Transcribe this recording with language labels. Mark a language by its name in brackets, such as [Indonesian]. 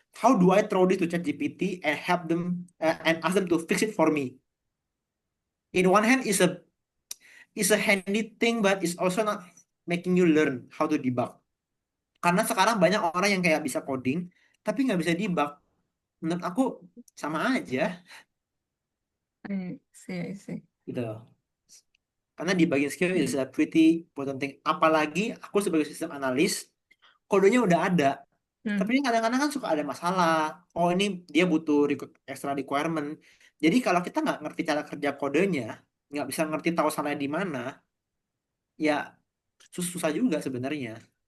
[English] How do I throw this to ChatGPT and help them and ask them to fix it for me? In one hand is a handy thing but it's also not making you learn how to debug. [Indonesian] Karena sekarang banyak orang yang kayak bisa coding tapi nggak bisa debug. Menurut aku sama aja [English] I see, I see. [Indonesian] gitu. [English] Karena debugging skill is Hmm. a pretty important thing. [Indonesian] Apalagi aku sebagai sistem analis, kodenya udah ada. Tapi Hmm. kadang-kadang kan suka ada masalah. Oh ini dia butuh extra requirement. Jadi kalau kita nggak ngerti cara kerja kodenya, nggak bisa ngerti tahu salahnya di mana, ya susah juga sebenarnya.